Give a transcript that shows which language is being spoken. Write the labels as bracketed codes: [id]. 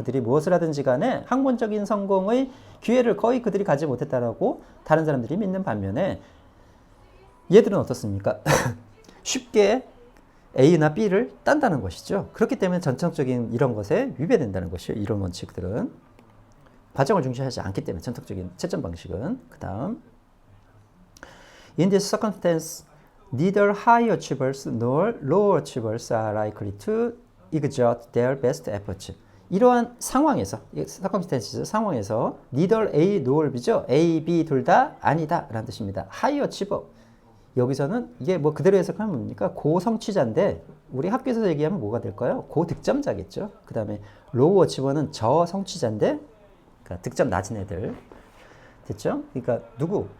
[ko] 그들이 무엇을 하든지 간에 학문적인 성공의 기회를 거의 그들이 가지 못했다라고 다른 사람들이 믿는 반면에 얘들은 어떻습니까? 쉽게 A나 B를 딴다는 것이죠. 그렇기 때문에 전통적인 이런 것에 위배된다는 것이요. 이런 원칙들은 과정을 중시하지 않기 때문에 전통적인 채점 방식은. [en] 그 다음 In this circumstance, neither high achievers nor low achievers are likely to exert their best efforts. [ko] 이러한 상황에서, circumstances 상황에서 [en] neither A nor B [ko] 죠. A, B 둘 다 아니다 라는 뜻입니다. [en] high achiever. [ko] 여기서는 이게 뭐 그대로 해석하면 뭡니까? 고성취자인데 우리 학교에서 얘기하면 뭐가 될까요? 고득점자겠죠. 그 다음에 low achiever는 저성취자인데 그러니까 득점 낮은 애들. 됐죠? 그러니까 누구?